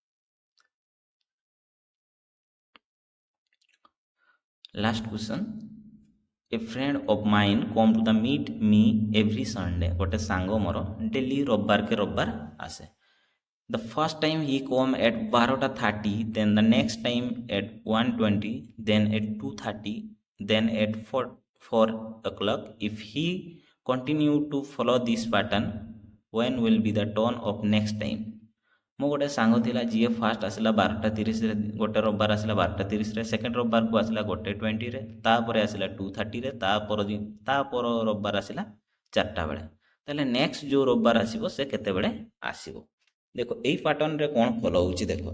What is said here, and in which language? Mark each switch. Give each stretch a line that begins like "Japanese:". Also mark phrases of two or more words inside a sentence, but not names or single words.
English: last question a friend of mine come to the meet me every Sunday
Odia: ଗୋଟେ ସାଙ୍ଗ ମୋର ଡେଲି ରବିବାର କେ ରବିବାର ଆସେ
English: The first time he come at 12:30, then the next time at 1:20, then at 2:30, then at 4 o'clock. If he continue to follow this pattern, when will be the turn of next time?
Odia: ମୋ ଗୋଟେ ସାଙ୍ଗ ଥିଲା ଜି ଫାଷ୍ଟ ଆସିଲା 12:30 ଗୋଟେ ରବିବାର ଆସିଲା 12:30 ସେକେଣ୍ଡ ରବିବାର କୁ ଆସିଲା 1:20 ତାପରେ ଆସିଲା 2:30 ତାପରେ ରବିବାର ଆସିଲା 4ଟା ବେଳେ ତା'ହେଲେ ନେକ୍ସଟ ଯୋ ରବିବାର ଆସିବ ସେ କେତେ ବେଳେ ଆସିବ ଦେଖ ଏଇ ପ୍ୟାଟର୍ନ ରେ କୋଣ ଫଲୋ ହେଉଛି ଦେଖ